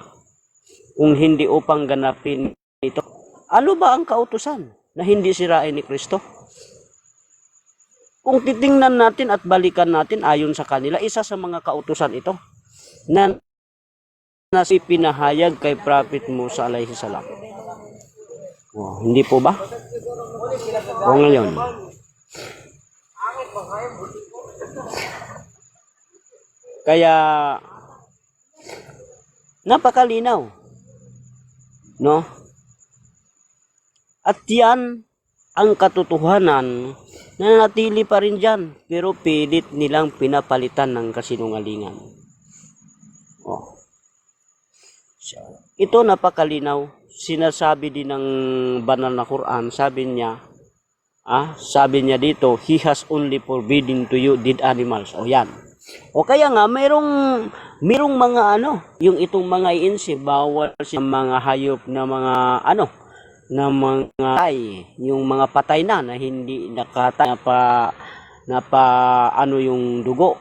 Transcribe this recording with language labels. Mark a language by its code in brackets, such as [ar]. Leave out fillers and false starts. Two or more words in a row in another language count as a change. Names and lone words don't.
[tl] Kung hindi upang ganapin ito. Ano ba ang kautusan na hindi sirain ni Kristo? Kung titingnan natin at balikan natin ayon sa kanila, isa sa mga kautusan ito na pinahayag kay Prophet Musa [ar] عليه السلام. [tl] Oh, hindi po ba? O ngayon. Kaya napakalinaw, no? At yan ang katotohanan na nanatili pa rin dyan, pero pilit nilang pinapalitan ng kasinungalingan. Oh. Ito napakalinaw. Sinasabi din ng banal na Quran, sabi niya dito, [en] He has only forbidden to you dead animals. [tl] O yan. O kaya nga, mayroong mga yung itong mga iinsi, bawal sa mga hayop na mga na mga patay, yung mga patay na hindi nakatay na pa yung dugo.